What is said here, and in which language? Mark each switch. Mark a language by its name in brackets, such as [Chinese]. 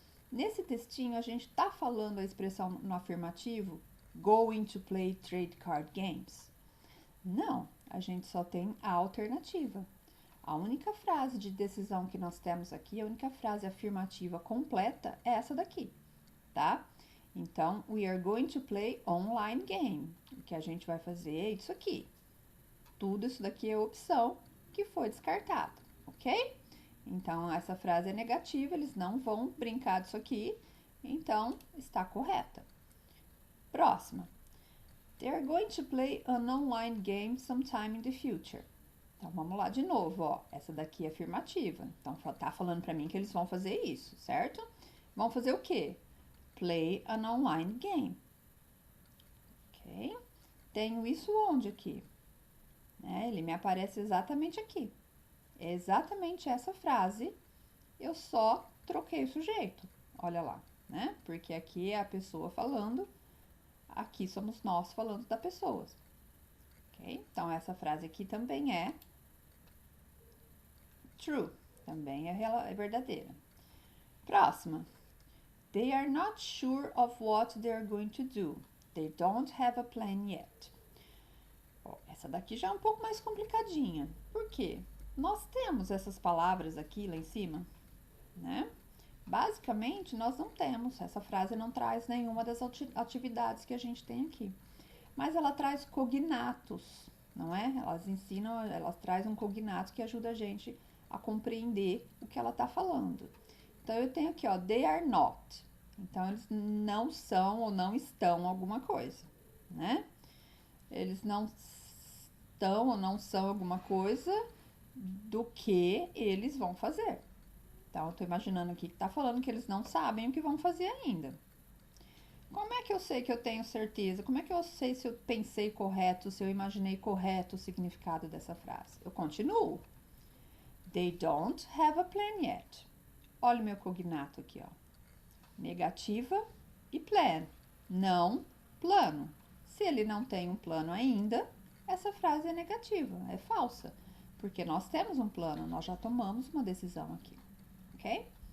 [Portuguese] Nesse textinho, a gente está falando a expressão no afirmativo [English] going to play trade card games? [Portuguese] Não, a gente só tem a alternativa. A única frase de decisão que nós temos aqui, a única frase afirmativa completa é essa daqui, tá? Então, [English] we are going to play online game. [Portuguese] O que a gente vai fazer é isso aqui. Tudo isso daqui é opção que foi descartada, ok? Então, essa frase é negativa, eles não vão brincar disso aqui, então está correta. Próxima. [English] They are going to play an online game sometime in the future. [Portuguese] Então, vamos lá de novo, ó. Essa daqui é afirmativa. Então, tá falando para mim que eles vão fazer isso, certo? Vão fazer o quê? [English] Play an online game. [Portuguese] Ok? Tenho isso onde aqui? Ele me aparece exatamente aqui. É exatamente essa frase, eu só troquei o sujeito. Olha lá, né? Porque aqui é a pessoa falando, aqui somos nós falando da pessoa. Ok? Então, essa frase aqui também é true, também é verdadeira. Próxima. [English] They are not sure of what they are going to do. They don't have a plan yet. [Portuguese] Essa daqui já é um pouco mais complicadinha. Por quê? Nós temos essas palavras aqui lá em cima, né? Basicamente, nós não temos. Essa frase não traz nenhuma das atividades que a gente tem aqui. Mas ela traz cognatos, não é? Elas trazem um cognato que ajuda a gente a compreender o que ela está falando. Então, eu tenho aqui, ó, [English] they are not. [Portuguese] Então, eles não são ou não estão alguma coisa, né? Eles não estão ou não são alguma coisa do que eles vão fazer. Então, eu tô imaginando aqui que tá falando que eles não sabem o que vão fazer ainda. Como é que eu sei que eu tenho certeza? Como é que eu sei se eu pensei correto, se eu imaginei correto o significado dessa frase? Eu continuo. [English] They don't have a plan yet. [Portuguese] Olha o meu cognato aqui, ó. Negativa e [English] plan. [Portuguese] Não, plano. Se ele não tem um plano ainda, essa frase é negativa, é falsa. Porque nós temos um plano, nós já tomamos uma decisão aqui, ok?